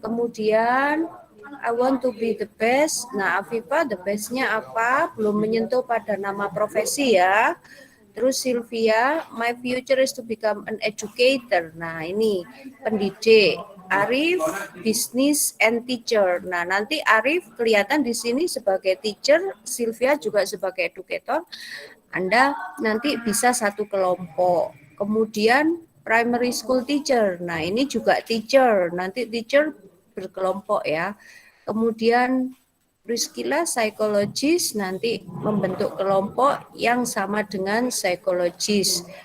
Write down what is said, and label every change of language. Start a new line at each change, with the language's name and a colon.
Indonesian: Kemudian
English: I want to be the best.
Indonesian: Nah, Afifa the bestnya apa? Belum menyentuh pada nama profesi ya. Terus
English: Sylvia, my future is to become an educator.
Indonesian: Nah, ini pendidik. Arif,
English: business and teacher.
Indonesian: Nah, nanti Arif kelihatan di sini sebagai teacher, Sylvia juga sebagai educator. Anda nanti bisa satu kelompok. Kemudian
English: primary school teacher.
Indonesian: Nah, ini juga teacher. Nanti teacher berkelompok ya. Kemudian Priscilla psikologis nanti membentuk kelompok yang sama dengan psikologis.